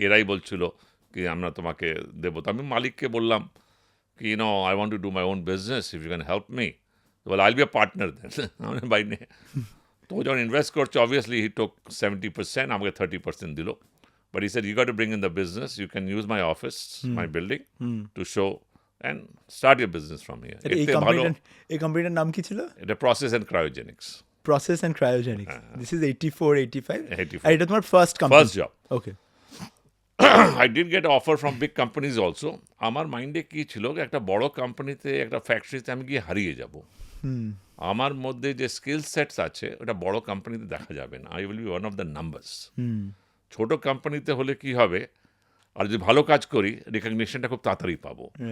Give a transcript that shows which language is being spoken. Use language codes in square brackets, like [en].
[bn] এরাই বলছিল কি আমরা তোমাকে দেবো। তো আমি মালিককে বললাম কি [en] I want to do my own business, if you can help me. বলে I'll be a partner then. [bn] আমি বাইরে তো যখন ইনভেস্ট করছে অবভিয়াসলি [en] he took 70%, [bn] আমাকে 30% দিল। [en] But he said you got to bring in the business, you can use my office, my building to show and start your business from here. [bn] এই কোম্পানিটার নাম কি ছিল? এটা process and ক্রায়োজেনিক্স। [en] Process and Cryogenics. This is 84-85. [bn] আর এটা তোমার first job. Okay. [en] I did get offer from big companies also. [bn] আমার মাইন্ডে কি ছিল, একটা বড় কোম্পানিতে, একটা ফ্যাক্টরিতে আমি গিয়ে হারিয়ে যাব। আমার মধ্যে যে স্কিল সেটস আছে ওটা বড় কোম্পানিতে দেখা যাবে না। [en] I will be one of the numbers. [bn] ছোট কোম্পানিতে হলে কি হবে, আর যদি ভালো কাজ করি রিকগনিশনটা খুব তাড়াতাড়ি পাবো।